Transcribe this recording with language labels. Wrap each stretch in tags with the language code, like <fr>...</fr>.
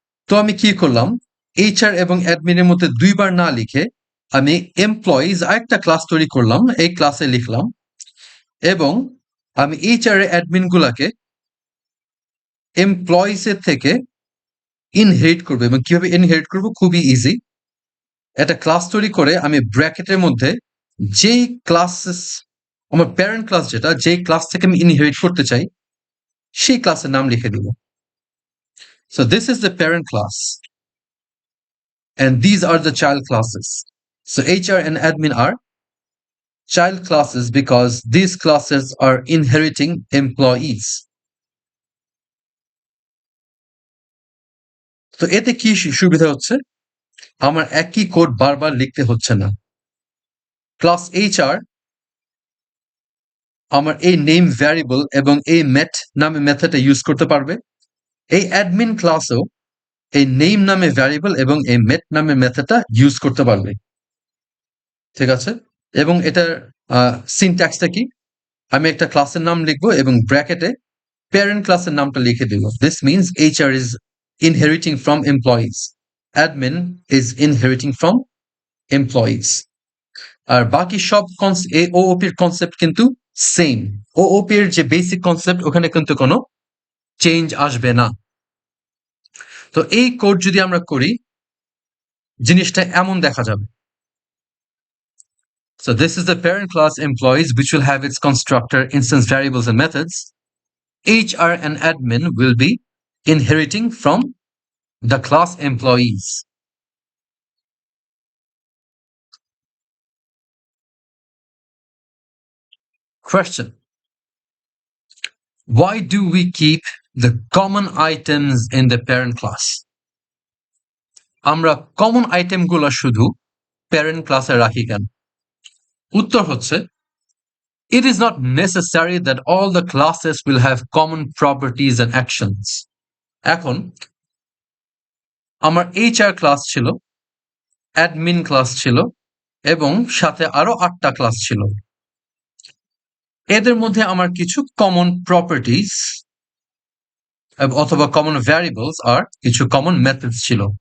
<bn>তো আমি কি করলাম, HR এবং অ্যাডমিনের মধ্যে দুইবার না লিখে আমি এমপ্লয়িজ আরেকটা ক্লাস তৈরি করলাম, এই ক্লাসে লিখলাম, এবং আমি HR এর অ্যাডমিন গুলাকে এমপ্লয়িজ এর থেকে ইনহেরিট করবো। এবং কিভাবে ইনহেরিট করবো, খুবই ইজি। একটা ক্লাস তৈরি করে আমি ব্র্যাকেটের মধ্যে যেই ক্লাসেস, আমার প্যারেন্ট ক্লাস যেটা, যেই ক্লাস থেকে আমি ইনহেরিট করতে চাই সেই ক্লাসের নাম লিখে দিব।</bn> <en>So this is the parent class and these are the child classes. So HR and admin are child classes because these classes are inheriting employees.</en> <bn>তো এতে কি সুবিধা হচ্ছে, আমার একই কোড বারবার লিখতে হচ্ছে না। ক্লাস HR আমার এই নেম ভ্যারিয়েবল এবং এই মেট নামে মেথডটা ইউজ করতে পারবে। এই অ্যাডমিন ক্লাসও এই নেম নামে ভ্যারিয়েবল এবং এই মেট নামে মেথডটা ইউজ করতে পারবে। ঠিক আছে? এবং এটার সিনট্যাক্সটা কি, আমি একটা ক্লাসের নাম লিখবো এবং ব্র্যাকেটে প্যারেন্ট ক্লাসের নামটা লিখে দিব।</bn> <en>This means HR is inheriting from employees, admin is inheriting from employees.</en> <bn>আর বাকি সব OOP এর কনসেপ্ট কিন্তু সেম। OOP এর যে বেসিক কনসেপ্ট, ওখানে কিন্তু কোনো চেঞ্জ আসবে না। তো এই কোড যদি আমরা করি, জিনিসটা এমন দেখা যাবে।</bn> <en>So this is the parent class employees, which will have its constructor, instance variables and methods. HR and admin will be inheriting from the class employees. Question: why do we keep the common items in the parent class?</en> <bn>আমরা common আইটেমগুলো শুধু parent ক্লাসে রাখি কেন? উত্তর হচ্ছে,</bn> <en>it is not necessary that all the classes will have common properties and actions.</en> <bn>এখন আমার HR ক্লাস ছিল, অ্যাডমিন ক্লাস ছিল এবং সাথে আরো 8টা ক্লাস ছিল। এদের মধ্যে আমার কিছু কমন প্রপার্টিজ অথবা কমন ভ্যারিয়েবলস আর কিছু কমন মেথডস ছিল।</bn>